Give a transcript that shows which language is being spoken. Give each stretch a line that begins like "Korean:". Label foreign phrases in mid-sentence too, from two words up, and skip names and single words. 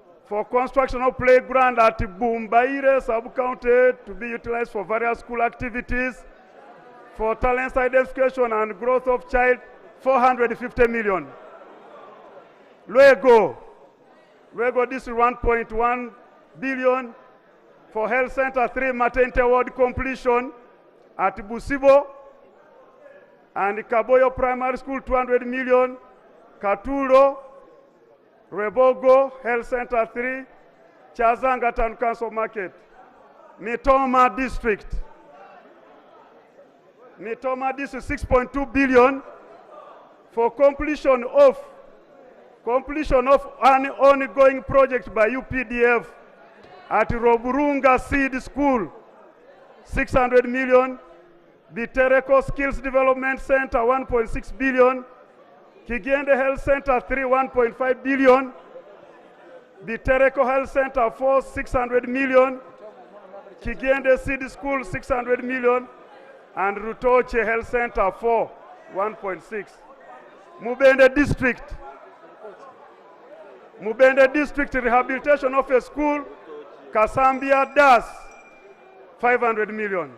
English: for construction of playground at Bumbaire sub-county to be utilized for various school activities, for talent side education and growth of child, 450 million. Luego, this is 1.1 billion for health center 3 maternity ward completion at Busibo, and Kaboyo Primary School 200 million, Katuro, Rebogo Health Center 3, Chazanga Town Council Market, Mitoma District. Mitoma District 6.2 billion for completion of an ongoing project by UPDF at Roburunga Seed School, 600 million. Bitereko Skills Development Center, 1.6 billion. Kigende Health Center 3, 1.5 billion. Bitereko Health Center 4, 600 million. Kigende Seed School 600 million. And Rutoche Health Center 4, 1.6. Mubende District Rehabilitation of a School, Kasambia Das, 500 million.